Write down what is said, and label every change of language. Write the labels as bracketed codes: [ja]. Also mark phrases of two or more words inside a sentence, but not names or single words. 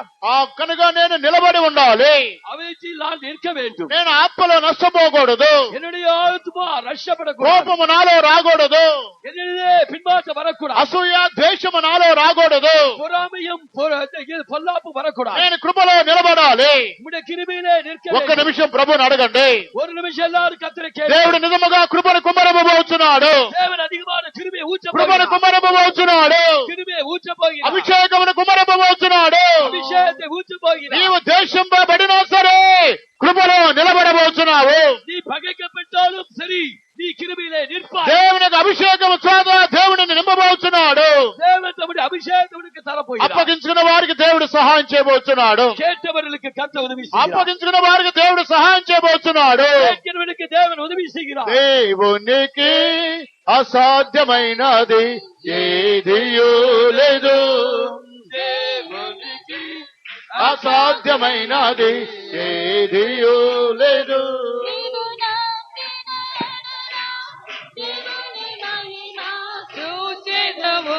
[te] కనుక నేను నిలబడి ఉండాలి. [ta] அவற்றில் நான் நிற்க வேண்டும். [te] నేను ఆత్మలో నష్టపోకూడదు. [ta] என்னுடைய ஆத்மா ரட்சப்படக்கூடாது. [te] కోపము నాలో రాకూడదు. [ta] என்னிலே பின்மாற்றம் வரக்கூடாது. [te] అసూయ ద్వేషము నాలో రాకూడదు. [ta] பொறாமையும் பொல்லாப்பு வரக்கூடாது. [te] నేను కృపలో నిలబడాలి. [ta] உம்முடைய கிருபையிலே நிற்க [te] ఒక్క [ta] வேண்டும். [te] నిమిషం ప్రభుని అడగండి. [ta] ஒரு நிமிஷம் எல்லாரும் கர்த்தரை கேளுங்கள். [te] దేవుడు నిజముగా కృపను కుమ్మరబోతున్నాడు. [ta] தேவன் அதிகமான கிருபையை ஊற்ற [te] కృపను [ta] போகிறார். [te] కుమ్మరబోతున్నాడు. [ta] கிருபையை ஊற்ற போகிறார். [te] అభిషేకమును కుమ్మరబోతున్నాడు. [ta] அபிஷேகத்தை ஊற்ற போகிறார். [te] నీవు దేశింపబడినా సరే కృపలో నిలబడబోతున్నావు. [ta] நீ பகைக்கப்பட்டாலும் சரி நீ கிருபையிலே நிற்பாய். [te] దేవునికి అభిషేకము చేత దేవుడిని నింపబోతున్నాడు. [ta] தேவன் தம்முடைய அபிஷேகத்தை உனக்கு தரப்போகிறார். [te] అప్పగించుకున్న వారికి దేవుడు సహాయం చేయబోతున్నాడు. [ta] கேட்டவர்களுக்கு கர்த்தர் உதவி செய்கிறார். [te] అప్పగించుకున్న వారికి దేవుడు సహాయం చేయబోతున్నాడు. [ta] கேட்கிறவனுக்கு தேவன் உதவி செய்கிறார். [te] దేవునికి అసాధ్యమైనది ఏదియూ లేదు. [ta] தேவனுக்கு [te] అసాధ్యమైనది ఏదియూ లేదు. నీవు దేవుని మహిమ చూచెదవు.